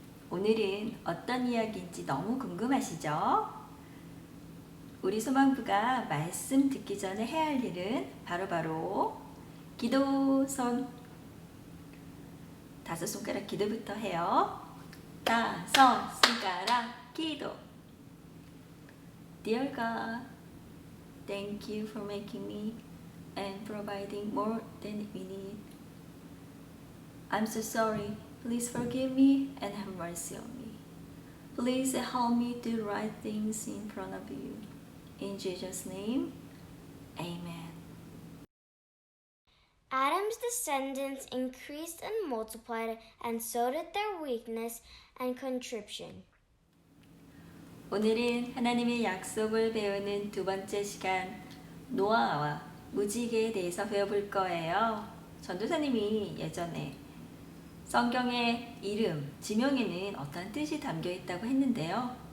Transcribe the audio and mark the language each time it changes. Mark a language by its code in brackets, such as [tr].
[ko] 오늘은 어떤 이야기인지 너무 궁금하시죠? 우리 소망부가 말씀 듣기 전에 해야 할 일은 바로 기도선 5손가락 기도부터 해요. 5손가락 기도. [en] Dear God, thank you for making me and providing more than we need. I'm so sorry. Please forgive me and have mercy on me. Please help me do right things in front of you. In Jesus' name, Amen. Adam's descendants increased and multiplied, and so did their weakness and contrition. [ko] 오늘은 하나님의 약속을 배우는 두 번째 시간, 노아와 무지개에 대해서 배워볼 거예요. 전도사님이 예전에 성경의 이름, 지명에는 어떤 뜻이 담겨 있다고 했는데요.